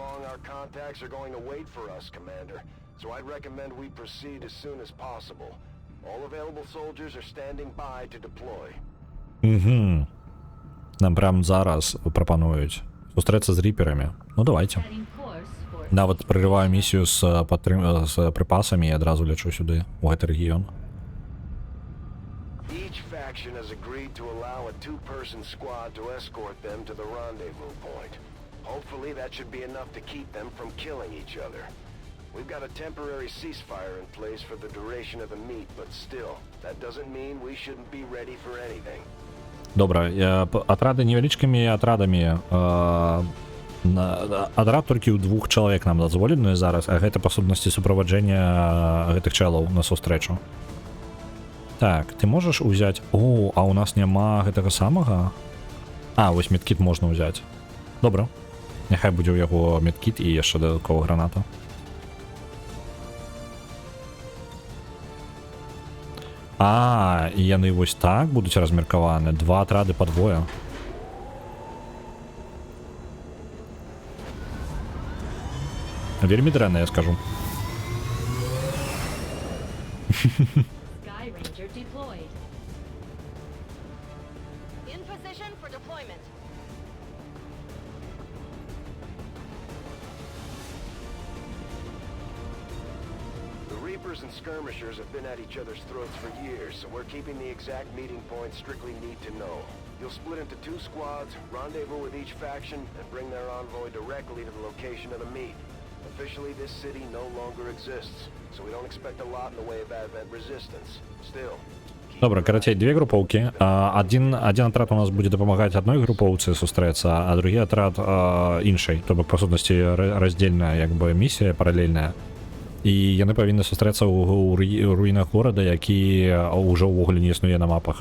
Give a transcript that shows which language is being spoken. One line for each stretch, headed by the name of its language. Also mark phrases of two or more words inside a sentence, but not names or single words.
Belarusian: Угу. Нам прям зараз прапануюць сустрэцца з ріперамі.
Russian: Ну давайте.
Belarusian: Нават прырываю місію з прыпасамі і адразу лечу сюды, у гэты рэгіён.
English: Each faction has agreed to allow a two-person squad to escort them to the rendezvous point. Hopefully that should be enough to keep them from killing each other. We've got a temporary ceasefire in place for the duration of the meet, but still, that doesn't mean we shouldn't be ready for anything.
Belarusian: Добра, атрады невялічкімі атрадамі. Атрад толькі ў 2 чалавек нам дазволены зараз, а гэта па сутнасці суправаджэння гэтых чалаў на сустрэчу. Так, ты можаш узяць... О, а у нас няма гэтага самага? А, вось медкіт можна ўзяць. Добра. Няхай будзе ў яго медкіт і яшчэ дадаткова граната. А, і яны вось так будуць размеркаваны. 2 атрады па 2. Вельмі дрэнна, я скажу.
English: Sky Ranger deployed. In position for deployment. The Reapers and Skirmishers have been at each other's throats for years, so we're keeping the exact meeting point strictly need to know. You'll split into 2 squads, rendezvous with each faction, and bring their envoy directly to the location of the meet. Officially, this city no longer exists, so we don't expect a lot in the way of advent resistance. Still.
Belarusian: Добра, карацей, 2 групоўкі. Адзін атрад у нас будзе дапамагаць адной групоўцы сустрэцца, а другі атрад іншай. То бок, па сутнасці, раздзельная, як бы, місія паралельная. І яны павінны сустрэцца ў руінах горада, які ўжо ўвогуле не існуе на мапах.